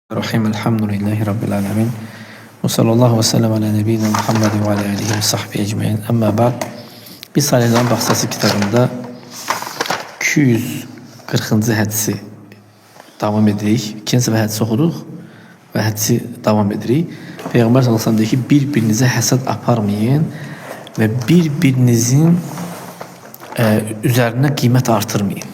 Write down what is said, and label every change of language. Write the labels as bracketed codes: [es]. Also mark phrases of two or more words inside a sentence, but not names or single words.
[ar] رحيم الحمد لله رب العالمين. وصلى الله وسلم على نبينا محمد وعلى آله وصحبه أجمعين. أما بعد. [az] Biz Salih'in Bahsası kitabında 240-cı hədisi davam edirik. İkinci və hədisi oxuduq və hədisi davam edirik. Peyğəmbər [ar] صلى الله عليه وسلم [az] deyir ki, bir-birinizə həsəd aparmayın və bir-birinizin üzərinə qiymət artırmayın.